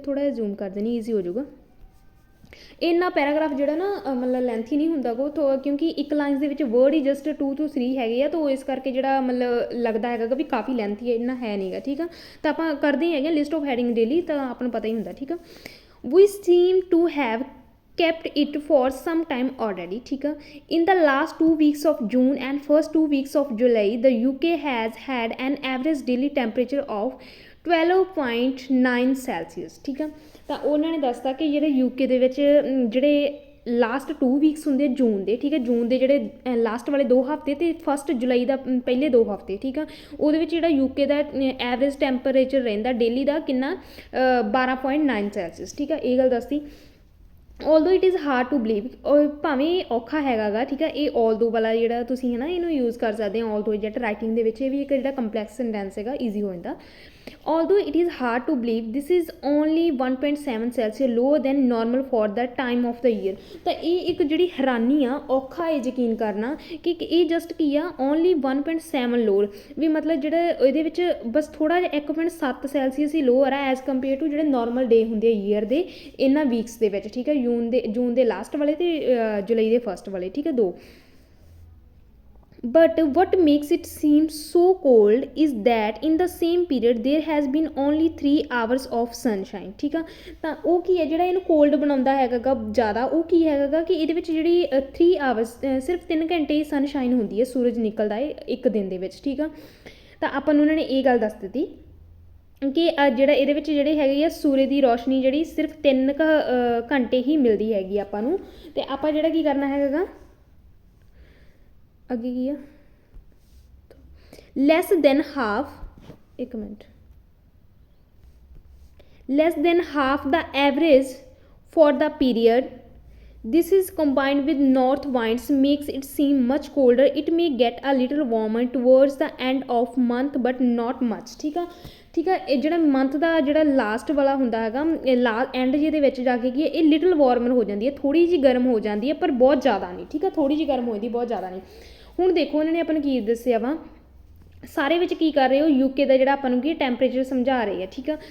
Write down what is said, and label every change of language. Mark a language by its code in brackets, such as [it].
[pa] ਥੋੜ੍ਹਾ ਜਿਹਾ ਜ਼ੂਮ ਕਰ ਦੇਣੀ, ਈਜ਼ੀ ਹੋ ਜਾਊਗਾ। ਇੰਨਾ ਪੈਰਾਗ੍ਰਾਫ ਜਿਹੜਾ ਨਾ ਮਤਲਬ ਲੈਂਥੀ ਨਹੀਂ ਹੁੰਦਾ ਕੋ, ਕਿਉਂਕਿ ਇੱਕ ਲਾਈਨਸ ਦੇ ਵਿੱਚ ਵਰਡ ਹੀ ਜਸਟ 2 ਤੋਂ 3 ਹੈਗੇ ਆ, ਤਾਂ ਇਸ ਕਰਕੇ ਜਿਹੜਾ ਮਤਲਬ ਲੱਗਦਾ ਹੈਗਾ ਵੀ ਕਾਫੀ ਲੈਂਥੀ ਹੈ, ਇੰਨਾ ਹੈ ਨਹੀਂ ਗਾ, ਠੀਕ ਆ। ਤਾਂ ਆਪਾਂ ਕਰਦੇ ਹੈਗੇ [en] list of heading [pa] ਡੇਲੀ, ਤਾਂ ਆਪਾਂ ਨੂੰ ਪਤਾ ਹੀ ਹੁੰਦਾ, ਠੀਕ ਆ। [en] we seem to have kept it for some time already, [hi] ठीक है। [en] In the last 2 weeks of June and first 2 weeks of July, the UK has had an average daily temperature of 12.9 Celsius, [pa] ਠੀਕ ਹੈ। ਤਾਂ ਉਹਨਾਂ ਨੇ ਦੱਸਤਾ ਕਿ ਜਿਹੜੇ ਯੂਕੇ ਦੇ ਵਿੱਚ ਜਿਹੜੇ ਲਾਸਟ 2 ਵੀਕਸ ਹੁੰਦੇ ਜੂਨ ਦੇ, ਠੀਕ ਹੈ। ਜੂਨ ਦੇ ਜਿਹੜੇ ਲਾਸਟ ਵਾਲੇ 2 ਹਫ਼ਤੇ ਅਤੇ ਫਸਟ ਜੁਲਾਈ ਦਾ ਪਹਿਲੇ 2 ਹਫ਼ਤੇ, ਠੀਕ ਆ। ਉਹਦੇ ਵਿੱਚ ਜਿਹੜਾ ਯੂਕੇ ਦਾ ਐਵਰੇਜ ਟੈਂਪਰੇਚਰ ਰਹਿੰਦਾ ਡੇਲੀ ਦਾ ਕਿੰਨਾ 12.9 ਸੈਲਸੀਅਸ, ਠੀਕ ਆ। ਇਹ ਗੱਲ ਦੱਸਦੀ। [en] although it is hard to believe, [pa] ਭਾਵੇਂ ਔਖਾ ਹੈਗਾ ਗਾ, ਠੀਕ ਹੈ। ਇਹ ਆਲਦੋ ਵਾਲਾ ਜਿਹੜਾ ਤੁਸੀਂ ਹੈ ਨਾ ਇਹਨੂੰ ਯੂਜ਼ ਕਰ ਸਕਦੇ ਹੋ, ਆਲਦੋ ਜਿਹੜਾ ਰਾਈਟਿੰਗ ਦੇ ਵਿੱਚ ਇਹ ਵੀ ਇੱਕ ਜਿਹੜਾ ਕੰਪਲੈਕਸ ਸੈਂਟੈਂਸ ਹੈਗਾ ਈਜ਼ੀ ਹੋ ਜਾਂਦਾ। [en] Although it is hard to believe this is only 1.7 Celsius lower than normal for the time of the year. [pa] ਤਾਂ ਇਹ ਇੱਕ ਜਿਹੜੀ ਹੈਰਾਨੀ ਆ, ਔਖਾ ਹੈ ਯਕੀਨ ਕਰਨਾ ਕਿ ਇਹ ਜਸਟ ਕੀ ਆ ਓਨਲੀ 1.7 ਲੋਅਰ, ਵੀ ਮਤਲਬ ਜਿਹੜਾ ਇਹਦੇ ਵਿੱਚ ਬਸ ਥੋੜ੍ਹਾ ਜਿਹਾ 1.7 ਸੈਲਸੀਅਸ ਹੀ ਲੋਅਰ ਆ [en] as compare to [pa] ਜਿਹੜੇ ਨੋਰਮਲ ਡੇ ਹੁੰਦੇ ਆ ਈਅਰ ਦੇ ਇਹਨਾਂ ਵੀਕਸ ਦੇ ਵਿੱਚ, ਠੀਕ ਹੈ। ਜੂਨ ਦੇ ਲਾਸਟ ਵਾਲੇ ਅਤੇ ਜੁਲਾਈ ਦੇ ਫਸਟ ਵਾਲੇ, ਠੀਕ ਹੈ, 2। [en] But what makes it seem so cold is that in the same period there has been only 3 hours of sunshine, [pa] ਠੀਕ ਆ। ਤਾਂ ਉਹ ਕੀ ਹੈ ਜਿਹੜਾ ਇਹਨੂੰ ਕੋਲਡ ਬਣਾਉਂਦਾ ਹੈਗਾ ਗਾ ਜ਼ਿਆਦਾ, ਉਹ ਕੀ ਹੈਗਾ ਗਾ ਕਿ ਇਹਦੇ ਵਿੱਚ ਜਿਹੜੀ 3 ਆਵਰਸ ਸਿਰਫ 3 ਘੰਟੇ ਹੀ ਸਨਸ਼ਾਈਨ ਹੁੰਦੀ ਹੈ, ਸੂਰਜ ਨਿਕਲਦਾ ਹੈ ਇੱਕ ਦਿਨ ਦੇ ਵਿੱਚ, ਠੀਕ ਆ। ਤਾਂ ਆਪਾਂ ਨੂੰ ਉਹਨਾਂ ਨੇ ਇਹ ਗੱਲ ਦੱਸ ਦਿੱਤੀ ਕਿ ਜਿਹੜਾ ਇਹਦੇ ਵਿੱਚ ਜਿਹੜੇ ਹੈਗੇ ਆ ਸੂਰਜ ਦੀ ਰੋਸ਼ਨੀ ਜਿਹੜੀ ਸਿਰਫ 3 ਘੰਟੇ ਹੀ ਮਿਲਦੀ ਹੈਗੀ ਆਪਾਂ ਨੂੰ। ਅਤੇ ਆਪਾਂ ਜਿਹੜਾ ਕੀ ਕਰਨਾ ਹੈਗਾ ਗਾ ਅੱਗੇ ਕੀ ਆ, [en] Less than half, ਇੱਕ minute, less than half ਦਾ average for the period. This is combined with north winds makes it seem much colder. It may get a little warmer towards the end of month but not much, [hi] ठीक है। [pa] ਠੀਕ ਹੈ। ਇਹ ਜਿਹੜਾ month ਦਾ ਜਿਹੜਾ last ਵਾਲਾ ਹੁੰਦਾ ਹੈਗਾ ਐਂਡ ਜਿਹਦੇ ਵਿੱਚ ਜਾ ਕੇ ਕੀ ਹੈ, ਇਹ ਲਿਟਲ ਵਾਰਮਰ ਹੋ ਜਾਂਦੀ ਹੈ, ਥੋੜ੍ਹੀ ਜਿਹੀ ਗਰਮ ਹੋ ਜਾਂਦੀ ਹੈ, ਪਰ ਬਹੁਤ ਜ਼ਿਆਦਾ ਨਹੀਂ, ਠੀਕ ਹੈ, ਥੋੜ੍ਹੀ ਜਿਹੀ ਗਰਮ ਹੋ ਜਾਂਦੀ, ਬਹੁਤ ਜ਼ਿਆਦਾ ਨਹੀਂ। ਹੁਣ ਦੇਖੋ ਇਹਨਾਂ ਨੇ ਆਪਾਂ ਨੂੰ ਕੀ ਦੱਸਿਆ ਵਾ, ਸਾਰੇ ਵਿੱਚ ਕੀ ਕਰ ਰਹੇ ਹੋ, ਯੂਕੇ ਦਾ ਜਿਹੜਾ ਆਪਾਂ ਨੂੰ ਕੀ ਟੈਂਪਰੇਚਰ ਸਮਝਾ ਰਹੇ ਆ, ਠੀਕ ਆ।